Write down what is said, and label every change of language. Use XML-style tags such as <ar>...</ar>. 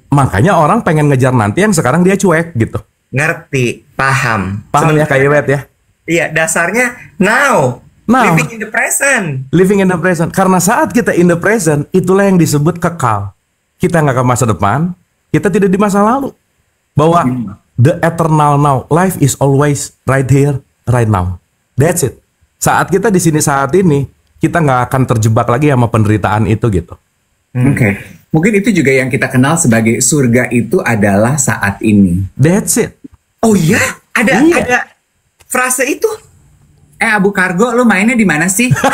<id>Makanya orang pengen ngejar nanti yang sekarang dia cuek gitu. Ngerti, paham Ya kayak Iwet ya. Iya, dasarnya</id> <en>now. Living in the present. Living in the present.</en> <id>Karena saat kita</id> <en>in the present,</en> <id>itulah yang disebut kekal. Kita nggak ke masa depan, kita tidak di masa lalu.</id> <en>Bahwa the eternal now, life is always right here, right now. That's it.</en> <id>Saat kita di sini saat ini, kita nggak akan terjebak lagi sama penderitaan itu gitu. Oke. Mungkin itu juga yang kita kenal sebagai surga itu adalah saat ini.</id> <en>That's it.</en> <id>Oh iya, ada frase itu. Abu Kargo, lu mainnya di mana sih?</id>